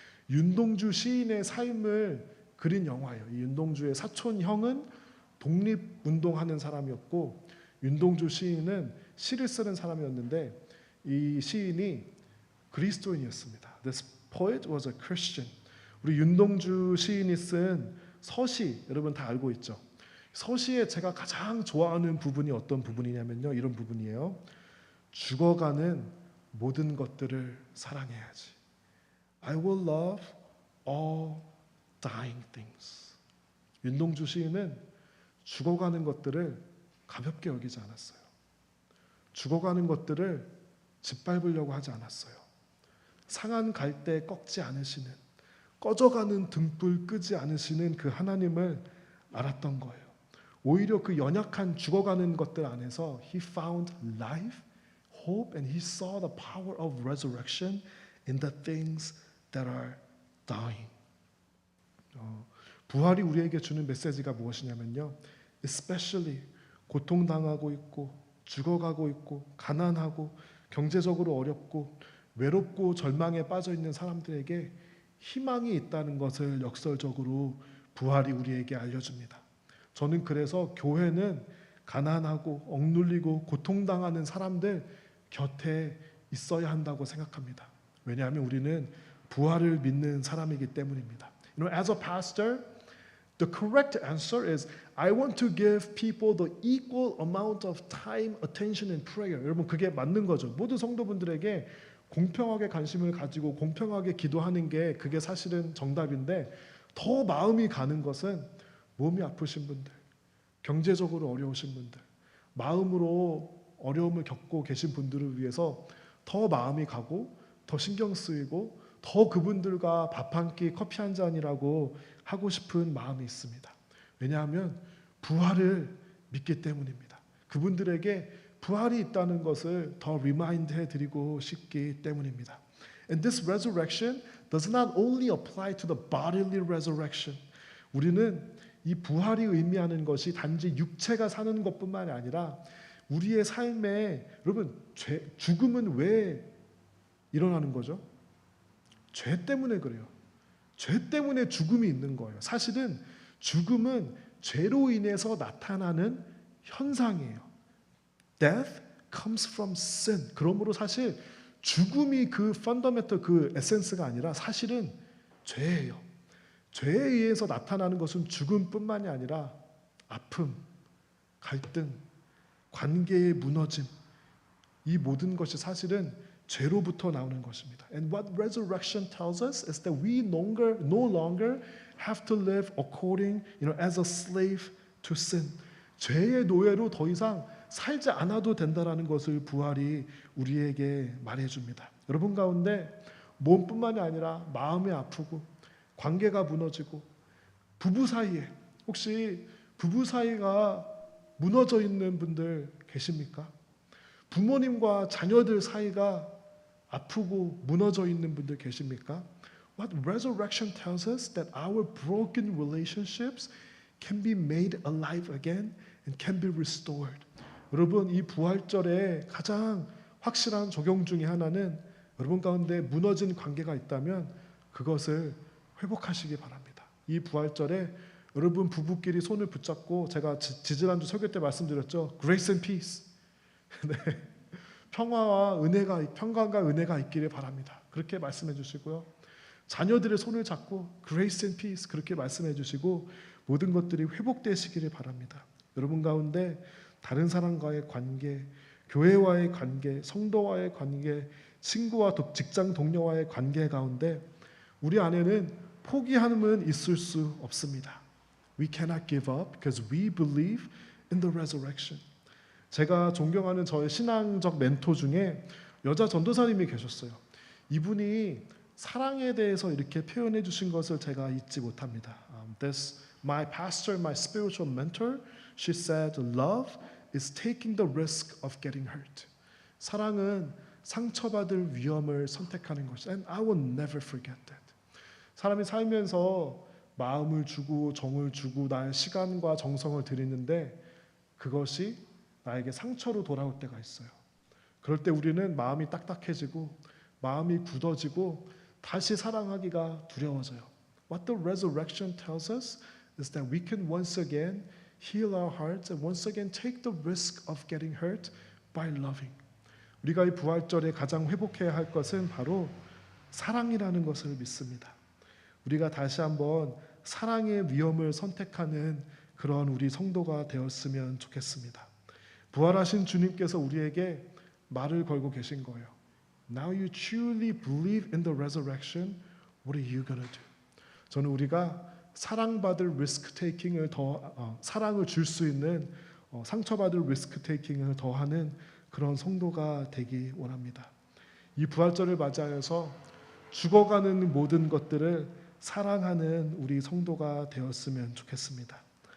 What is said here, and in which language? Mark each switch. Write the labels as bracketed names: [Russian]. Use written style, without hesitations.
[Korean] 윤동주 시인의 삶을 그린 영화예요. 이 윤동주의 사촌 형은 독립운동하는 사람이었고 윤동주 시인은 시를 쓰는 사람이었는데 이 시인이 그리스도인이었습니다. [English] This poet was a Christian. [Korean] 우리 윤동주 시인이 쓴 서시 여러분 다 알고 있죠? 서시에 제가 가장 좋아하는 부분이 어떤 부분이냐면요. 이런 부분이에요. 죽어가는 모든 것들을 사랑해야지. I will love all dying things. 윤동주 시인은 죽어가는 것들을 가볍게 여기지 않았어요. 죽어가는 것들을 짓밟으려고 하지 않았어요. 상한 갈대 꺾지 않으시는, 꺼져가는 등불 끄지 않으시는 그 하나님을 알았던 거예요. 오히려 그 연약한 죽어가는 것들 안에서 [English] He found life, hope, and He saw the power of resurrection in the things that are dying. [Korean] 부활이 우리에게 주는 메시지가 무엇이냐면요. Especially 고통당하고 있고 죽어가고 있고 가난하고 경제적으로 어렵고 외롭고 절망에 빠져 있는 사람들에게 희망이 있다는 것을 역설적으로 부활이 우리에게 알려줍니다. 저는 그래서 교회는 가난하고 억눌리고 고통당하는 사람들 곁에 있어야 한다고 생각합니다. 왜냐하면 우리는 부활을 믿는 사람이기 때문입니다. [English] As a pastor, the correct answer is I want to give people the equal amount of time, attention, and prayer. [Korean] 여러분 그게 맞는 거죠. 모든 성도분들에게 공평하게 관심을 가지고 공평하게 기도하는 게 그게 사실은 정답인데 더 마음이 가는 것은 몸이 아프신 분들, 경제적으로 어려우신 분들, 마음으로 어려움을 겪고 계신 분들을 위해서 더 마음이 가고 더 신경 쓰이고 더 그분들과 밥 한 끼, 커피 한 잔이라고 하고 싶은 마음이 있습니다. 왜냐하면 부활을 믿기 때문입니다. 그분들에게 부활이 있다는 것을 더 리마인드 해드리고 싶기 때문입니다. [English] And this resurrection does not only apply to the bodily resurrection. [Korean] 우리는 이 부활이 의미하는 것이 단지 육체가 사는 것뿐만이 아니라 우리의 삶에 여러분 죽음은 왜 일어나는 거죠? 죄 때문에 그래요. 죄 때문에 죽음이 있는 거예요. 사실은 죽음은 죄로 인해서 나타나는 현상이에요. [English] Death comes from sin. [Korean] 그러므로 사실 죽음이 그 펀더멘털 그 에센스가 아니라 사실은 죄예요. 죄에 의해서 나타나는 것은 죽음뿐만이 아니라 아픔, 갈등, 관계의 무너짐 이 모든 것이 사실은 죄로부터 나오는 것입니다. [English] And what resurrection tells us is that we no longer have to live according, as a slave to sin. [Korean] 죄의 노예로 더 이상 살지 않아도 된다라는 것을 부활이 우리에게 말해줍니다. 여러분 가운데 몸뿐만이 아니라 마음이 아프고 관계가 무너지고 부부 사이에 혹시 부부 사이가 무너져 있는 분들 계십니까? 부모님과 자녀들 사이가 아프고 무너져 있는 분들 계십니까? [English] What resurrection tells us that our broken relationships can be made alive again and can be restored. [Korean] 여러분 이 부활절에 가장 확실한 적용 중에 하나는 여러분 가운데 무너진 관계가 있다면 그것을 회복하시기 바랍니다. 이 부활절에 여러분 부부끼리 손을 붙잡고 제가 지지난주 설교 때 말씀드렸죠. [English] Grace and peace. 네. [Korean] 평강과 은혜가 있기를 바랍니다. 그렇게 말씀해 주시고요. 자녀들의 손을 잡고 [English] grace and peace [Korean] 그렇게 말씀해 주시고 모든 것들이 회복되시기를 바랍니다. 여러분 가운데 다른 사람과의 관계, 교회와의 관계, 성도와의 관계, 친구와 직장 동료와의 관계 가운데 우리 안에는 포기함은 있을 수 없습니다. [English] We cannot give up because we believe in the resurrection. [Korean] 제가 존경하는 저의 신앙적 멘토 중에 여자 전도사님이 계셨어요. 이분이 사랑에 대해서 이렇게 표현해 주신 것을 제가 잊지 못합니다. [English] This my pastor, my spiritual mentor, she said, "Love is taking the risk of getting hurt." [Korean] 사랑은 상처받을 위험을 선택하는 것이. [English] And I will never forget that. [Korean] 사람이 살면서 마음을 주고 정을 주고 나의 시간과 정성을 들이는데 그것이 나에게 상처로 돌아올 때가 있어요. 그럴 때 우리는 마음이 딱딱해지고 마음이 굳어지고 다시 사랑하기가 두려워져요. [English] What the resurrection tells us is that we can once again heal our hearts and once again take the risk of getting hurt by loving. [Korean] 우리가 이 부활절에 가장 회복해야 할 것은 바로 사랑이라는 것을 믿습니다. 우리가 다시 한번 사랑의 위험을 선택하는 그런 우리 성도가 되었으면 좋겠습니다. 부활하신 주님께서 우리에게 말을 걸고 계신 거예요. [English] Now you truly believe in the resurrection. What are you gonna do? [Korean] 저는 우리가 사랑받을 리스크 테이킹을 사랑을 줄 수 있는 상처받을 리스크 테이킹을 더하는 그런 성도가 되기 원합니다. 이 부활절을 맞이하여서 죽어가는 모든 것들을 사랑하는 우리 성도가 되었으면 좋겠습니다.